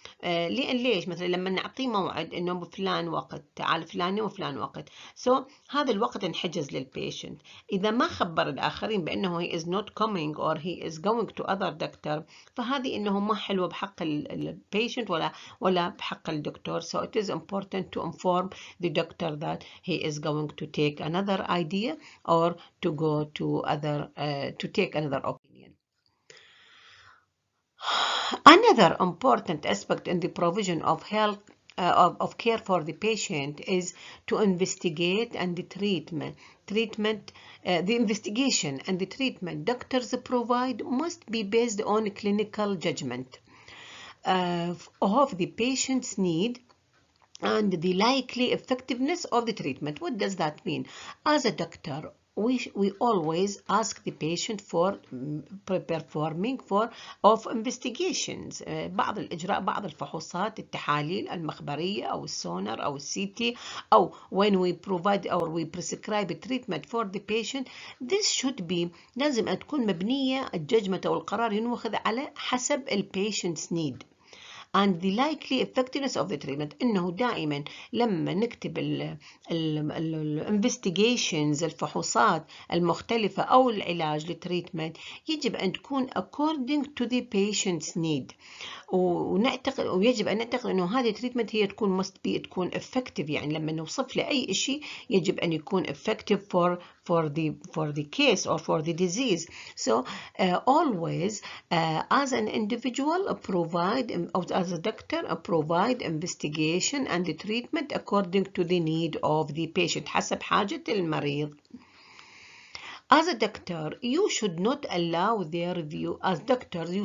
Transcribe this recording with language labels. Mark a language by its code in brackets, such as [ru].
[ar] ليش مثلا لما نعطيه موعد انه بفلان وقت تعال فلان وفلان وقت، هذا الوقت انحجز للبيشنت، اذا ما خبر الاخرين بانه [en] he is not coming or he is going to other doctor، [ar] فهذه انه ما حلوه بحق البيشنت ولا بحق الدكتور. [en] So it is important to inform the doctor that he is going to take another idea or to go to to take another opinion. Another important aspect in the provision of health of care for the patient is to investigate and the the investigation and the treatment doctors provide must be based on clinical judgment of the patient's need and the likely effectiveness of the treatment. What does that mean? As a doctor, we always ask the patient for performing of investigations، [ar] بعض الإجراء بعض الفحوصات التحاليل المخبرية أو السونار أو الCT، [en] أو when we provide or we prescribe a treatment for the patient. This should be [ar] لازم أن تكون مبنية الججمة أو القرار ينوخذ على حسب [en] patient's need and the likely effectiveness of the treatment. [ar] إنه دائما لما نكتب investigations الفحوصات المختلفة أو العلاج للتريتمنت يجب أن تكون [en] according to the patient's need، [ar] ويجب أن نعتقد أنه هذه التريتمنت هي تكون تكون effective، يعني لما نوصف له أي شيء يجب أن يكون [en] effective for the case or for the disease. So always as an individual provide, as a doctor provide investigation and the treatment according to the need of the patient [ar] حسب حاجة المريض. [en] As a doctor, you should not allow their view as doctors.